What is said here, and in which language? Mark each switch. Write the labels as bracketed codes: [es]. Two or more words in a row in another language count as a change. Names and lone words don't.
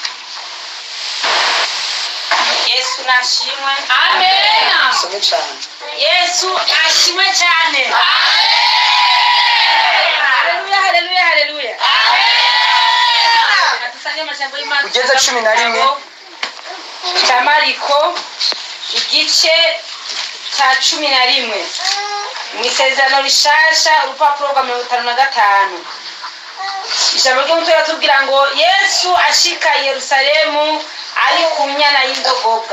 [rn] Yesu nashimwe. Amen. Some cyane. Yesu ashimwe cyane. Amen. Haleluya, haleluya, haleluya. Amen. Natusanye amajambo y'Imana. Ugeze 11. Cha Mariko igice cha 11. Mwisezerano rishasha urupapuro rwa 55. Ijambo ry'Umutwe ratubwira ngo Yesu ashika i Yerusalemu ari ku nyana y'indogobwa.